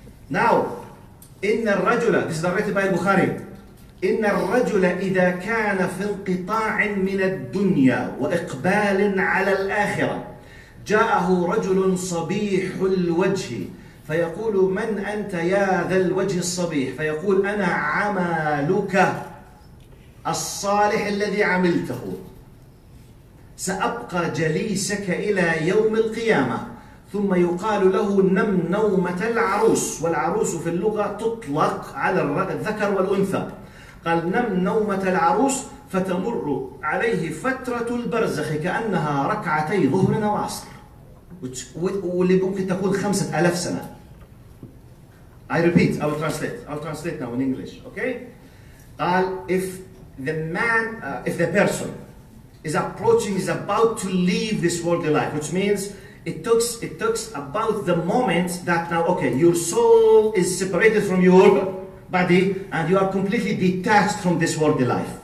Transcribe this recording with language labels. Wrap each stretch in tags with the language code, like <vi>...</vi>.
<en>Now,</en> <ar>إن الرجل,</ar> <en>this is narrated by Bukhari.</en> <ar>إن الرجل إذا كان في انقطاع من الدنيا وإقبال على الآخرة جاءه رجل صبيح الوجه فيقول من أنت يا ذا الوجه الصبيح فيقول أنا عملك الصالح الذي عملته سأبقى جليسك إلى يوم القيامة ثم يقال له نم نومة العروس، والعروس في اللغة تطلق على الذكر والأنثى. قال نم نومة العروس فتمر عليه فترة البرزخ كأنها ركعتي ظهر وعصر، واللي ممكن تكون 5000 سنة.</ar> <en>I repeat, I will translate now in English, okay? If the person is approaching, is about to leave this worldly life, which means it talks about the moment that now, okay, your soul is separated from your body and you are completely detached from this worldly life.</en>